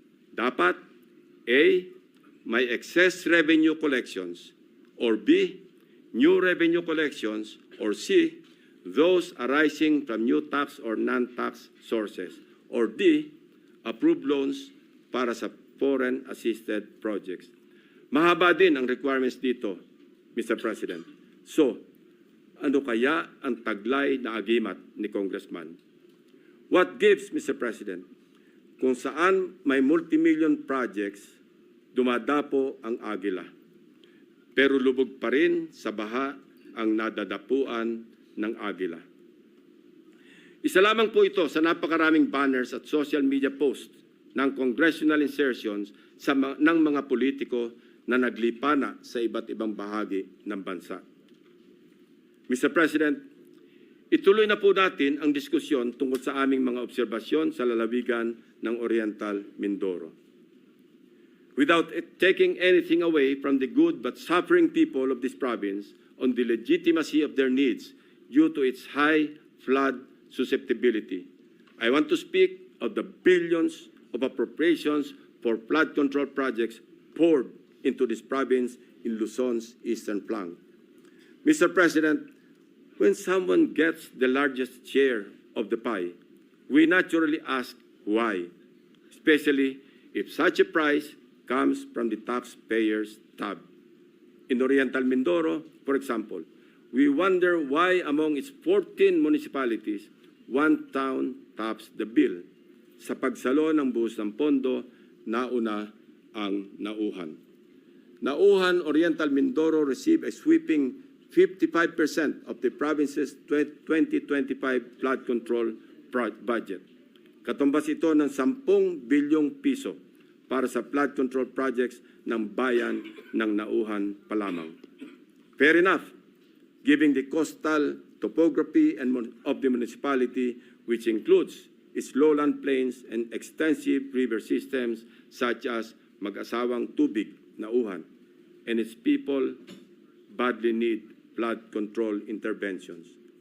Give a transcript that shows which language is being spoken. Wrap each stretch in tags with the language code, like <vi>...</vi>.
<en>Dapat A, may excess revenue collections, or B, new revenue collections, or C, those arising from new tax or non-tax sources, or D, approved loans</en> <tl>para sa</tl> <en>foreign assisted projects.</en> <tl>Mahaba din ang requirements dito, Mr. President. So, ano kaya ang taglay na agimat ni Congressman?</tl> <en>What gives, Mr. President?</en> <tl>Kung saan may multimillion projects, dumadapo ang Aguila. Pero lubog pa rin sa baha ang nadadapuan ng Aguila. Isa lamang po ito sa napakaraming banners at social media posts ng congressional insertions ng mga politiko na naglipana sa iba't ibang bahagi ng bansa. Mr. President, ituloy na po natin ang diskusyon tungkol sa aming mga obserbasyon sa lalawigan ng Oriental Mindoro.</tl> <en>Without taking anything away from the good but suffering people of this province on the legitimacy of their needs due to its high flood susceptibility, I want to speak of the billions of appropriations for flood control projects poured into this province in Luzon's eastern flank. Mr. President, when someone gets the largest share of the pie, we naturally ask why, especially if such a price comes from the taxpayer's tab. In Oriental Mindoro, for example, we wonder why among its 14 municipalities, one town tops the bill.</en> <tl>Sa pagsalo ng buhos ng pondo, nauna ang Nauhan.</tl> <en>Nauhan, Oriental Mindoro received a sweeping 55% of the province's 2025 flood control budget.</en> <tl>Katumbas ito ng 10 bilyong piso para sa flood control projects ng bayan ng Nauhan pa lamang.</tl> <en>Fair enough, given the coastal topography of the municipality, which includes its lowland plains and extensive river systems such as Mag-asawang Tubig, Nauhan, and its people badly need flood control interventions.</en>